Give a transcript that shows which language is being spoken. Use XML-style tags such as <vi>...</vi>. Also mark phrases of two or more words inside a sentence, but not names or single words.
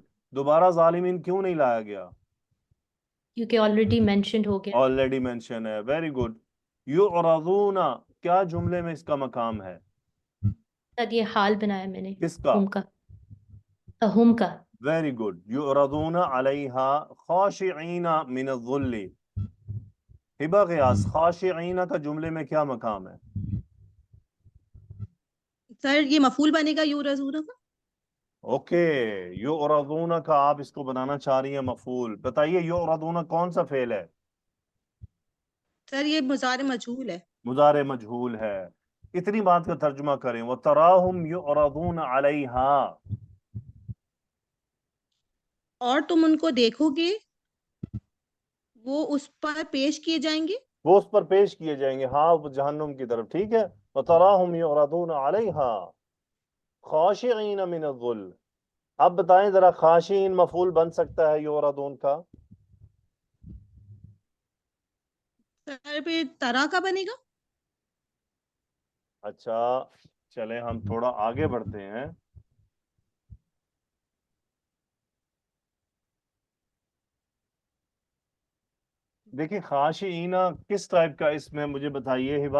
<ur>دوبارہ ظالمین کیوں نہیں لایا گیا? کیونکہ</ur> <en>already mentioned</en> <ur>ہو گیا.</ur> <en>already mention है। very good।</en> <ur>یُردّونا، کیا جملے میں اس کا مقام ہے? سر یہ حال بنایا میں نے. کس کا? ہم کا.</ur> <en>very good.</en> <ar>يردون عليها خاشعين من الذل.</ar> <ur>ہبہ غیاث، خاشعین کا جملے میں کیا مقام ہے? سر یہ مفعول بنے گا یرزونا کا. اوکے، یردونا کا آپ اس کو بنانا چاہ رہی ہیں مفعول. بتائیے یردونا کون سا فعل ہے? سر یہ مضارع مجہول ہے. مضارع مجہول ہے. اتنی بات کا ترجمہ کریں,</ur> <ar>وتراهم يردون عليها,</ar> <ur>اور تم ان کو دیکھو گے وہ اس پر پیش کیے جائیں گے. وہ اس پر پیش کیے جائیں گے، ہاں، وہ جہنم کی طرف. ٹھیک ہے,</ur> <ar>وتراهم يردون عليها خاشعين من الذل.</ar> <ur>اب بتائیں ذرا، خاشعین مفعول بن سکتا ہے یردون کا? سر پھر ترا کا بنے گا. اچھا، چلیں ہم تھوڑا آگے بڑھتے ہیں. دیکھیے، خاشعینا کس ٹائپ کا اس میں، مجھے بتائیے ہبہ.</ur>